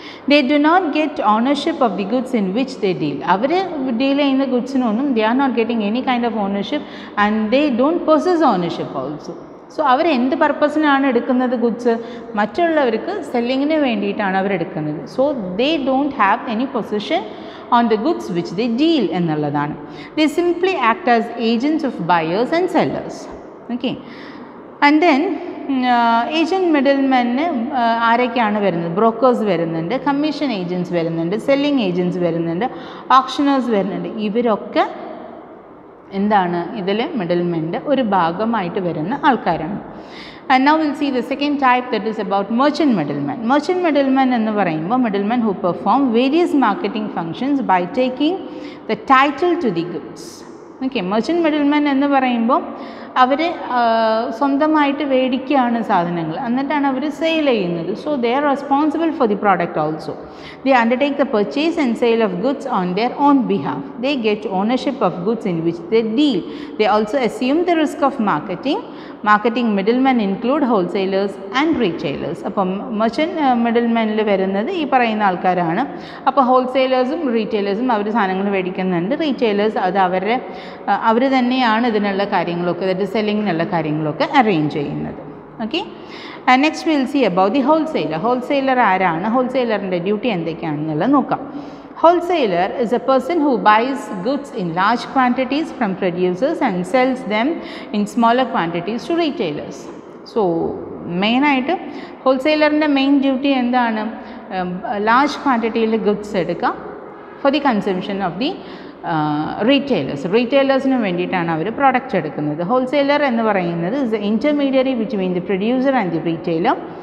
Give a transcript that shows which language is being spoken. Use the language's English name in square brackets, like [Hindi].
[English] They do not get ownership of the goods in which they deal. [Malayalam] Our deal ചെയ്യുന്ന ഗുഡ്സിനൊന്നും [English] They are not getting any kind of ownership and they don't possess ownership also. [Malayalam] So അവർ എന്ത് പർപ്പസിനാണ് എടുക്കുന്നത് goods, മറ്റുള്ളവർക്ക് സെല്ലിങ്ങിന് വേണ്ടിയിട്ടാണ് അവരെടുക്കുന്നത്. [English] so they don't have any position on the goods which they deal [Malayalam] എന്നുള്ളതാണ്. [English] They simply act as agents of buyers and sellers. [Malayalam] Okay, and then agent മിഡിൽമെന് ആരൊക്കെയാണ് വരുന്നത്, brokers വരുന്നുണ്ട്, commission agents വരുന്നുണ്ട്, selling agents വരുന്നുണ്ട്, ഓപ്ഷനേഴ്സ് വരുന്നുണ്ട്. ഇവരൊക്കെ എന്താണ് ഇതിൽ മിഡിൽമെൻ്റെ ഒരു ഭാഗമായിട്ട് വരുന്ന ആൾക്കാരാണ്. [English] And now we'll see the second type, that is about merchant middleman. Merchant middleman [Malayalam] എന്ന് പറയുമ്പോൾ [English] middlemen who perform various marketing functions by taking the title to the goods. [Malayalam] Okay, merchant middleman എന്ന് പറയുമ്പോൾ അവർ സ്വന്തമായിട്ട് മേടിക്കുകയാണ് സാധനങ്ങൾ, എന്നിട്ടാണ് അവർ സെയിൽ ചെയ്യുന്നത്. [English] So they are responsible for the product also. They undertake the purchase and sale of goods on their own behalf. They get ownership of goods in which they deal. They also assume the risk of marketing. Marketing middlemen include wholesalers and retailers. [Malayalam] അപ്പം merchant മിഡിൽമെനിൽ വരുന്നത് ഈ പറയുന്ന ആൾക്കാരാണ്. അപ്പോൾ ഹോൾസെയിലേഴ്സും റീറ്റെയിലേഴ്സും അവർ സാധനങ്ങൾ മേടിക്കുന്നുണ്ട്. Retailers അത് അവർ തന്നെയാണ് ഇതിനുള്ള കാര്യങ്ങളൊക്കെ, അതായത് സെല്ലിങ്ങിനുള്ള കാര്യങ്ങളൊക്കെ അറേഞ്ച് ചെയ്യുന്നത്. Okay, [English] Next will see about the wholesaler. [Malayalam] Wholesaler ആരാണ്, ഹോൾസെയിലറിൻ്റെ ഡ്യൂട്ടി എന്തൊക്കെയാണെന്നുള്ളത് നോക്കാം. [English] Wholesaler is a person who buys goods in large quantities from producers and sells them in smaller quantities to retailers. [Malayalam] So മെയിനായിട്ട് ഹോൾസെയിലറിൻ്റെ main duty എന്താണ്, large ക്വാണ്ടിറ്റിയിൽ goods എടുക്കുക [English] for the consumption of the [Malayalam] റീറ്റെയിലേഴ്സിന് വേണ്ടിയിട്ടാണ് അവർ product എടുക്കുന്നത്. [English] wholesaler [Malayalam] എന്ന് പറയുന്നത് [English] Is the intermediary between the producer and the retailer.